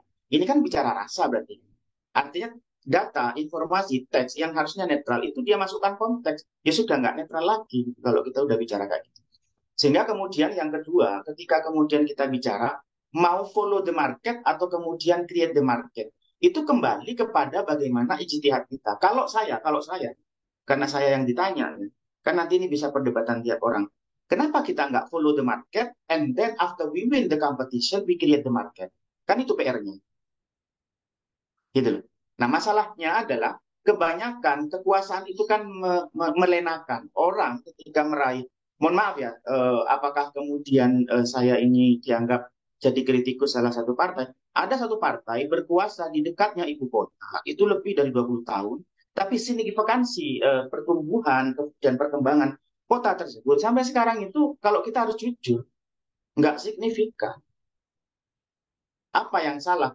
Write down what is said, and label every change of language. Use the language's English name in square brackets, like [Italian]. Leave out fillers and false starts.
[Indonesian] Ini kan bicara rasa berarti. Artinya data, informasi, teks yang harusnya netral itu dia masukkan konteks, ya sudah nggak netral lagi kalau kita udah bicara kayak gitu. Sehingga kemudian yang kedua, ketika kemudian kita bicara mau [English] follow the market [Indonesian] atau kemudian [English] create the market, [Indonesian] itu kembali kepada bagaimana ijtihad kita. Kalau saya, karena saya yang ditanya, kan nanti ini bisa perdebatan tiap orang. Kenapa kita nggak [English] follow the market and then after we win the competition we create the market? [Indonesian] Kan itu PR-nya. Gitu loh. Nah, masalahnya adalah kebanyakan kekuasaan itu kan melenakan orang ketika meraih. Mohon maaf ya, apakah kemudian saya ini dianggap jadi kritikus salah satu partai? Ada satu partai berkuasa di dekatnya ibu kota, itu lebih dari 20 tahun, tapi signifikansi pertumbuhan dan perkembangan kota tersebut sampai sekarang itu kalau kita harus jujur, nggak signifikan. Apa yang salah?